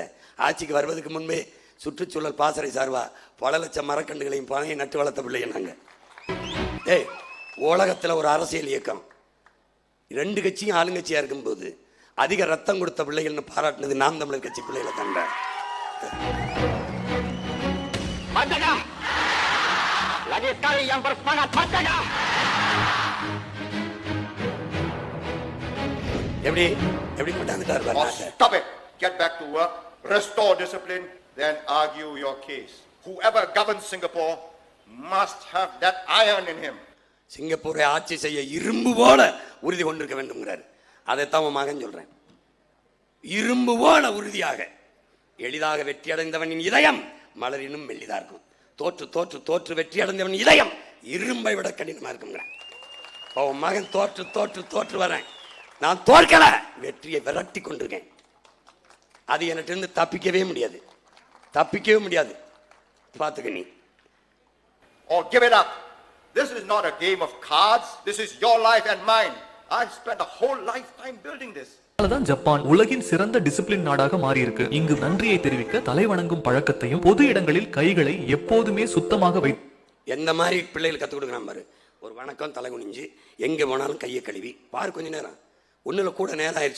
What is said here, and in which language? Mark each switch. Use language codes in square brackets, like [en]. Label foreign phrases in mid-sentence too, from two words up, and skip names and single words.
[ta] ஆட்சிக்கு வருவதற்கு முன்பே சுற்றுச்சூழல் பாசறை சார்பா பல லட்சம் மரக்கண்டுகளையும் பனையை நட்டு வளர்த்த பிள்ளைங்க நாங்க. உலகத்தில் ஒரு அரசியல் இயக்கம் 2 கட்சியும் ஆளுங்கட்சியா இருக்கும்போது அதிக ரத்தம் கொடுத்த பிள்ளைகள்னு பாராட்டினது நாம் தமிழர் கட்சி பிள்ளைகளை கண்ட. [ms] Lagi sekali yang bersemangat, merdeka! [ta] எப்படி எப்படி கொண்டாந்துட்டாரு? [en] Oh, stop it! Get back to work, restore discipline, then argue your case. Whoever governs Singapore must have that iron in him. [ta] சிங்கப்பூரை ஆட்சி செய்ய இரும்பு போல உறுதி கொண்டிருக்க வேண்டும்ங்கிறார். அதைத்தான் உன் மகன் சொல்றேன். இரும்பு போல உறுதியாக. எளிதாக வெற்றி அடைந்தவனின் இதயம் மலரினும் மெல்லிதா இருக்கும். தோற்று தோற்று தோற்று வெற்றி அடைந்தவன் இதயம் இரும்பை விட கடினமா இருக்குங்கிறான். உன் மகன் தோற்று தோற்று தோற்று வரேன், நான் தோற்கல, வெற்றியை விரட்டி கொண்டிருக்கேன். அது எனக்கு இருந்து தப்பிக்கவே முடியாது, தப்பிக்கவே முடியாது. பார்த்துக்க நீ. [en] Or give it up. This is not a game of cards. This is your life and mine. I spent a whole lifetime building this. [ta] அதனாலதான் ஜப்பான் உலகின் சிறந்த டிசிப்ளின் நாடாக மாறி இருக்கு. இங்கு நன்றியை தெரிவிக்க தலை வணங்கும் பழக்கத்தையும் பொது இடங்களில் கைகளை எப்போதுமே சுத்தமாக வை. எந்த மாதிரி பிள்ளைகள் கற்றுக் கொடுக்குறான் பாரு. ஒரு வணக்கம், தலை குனிஞ்சு, எங்க போனாலும் கையை கழுவி பாரு. கொஞ்ச நேரம் ஒண்ணுல கூட நேரம் ஆயிடுச்சு.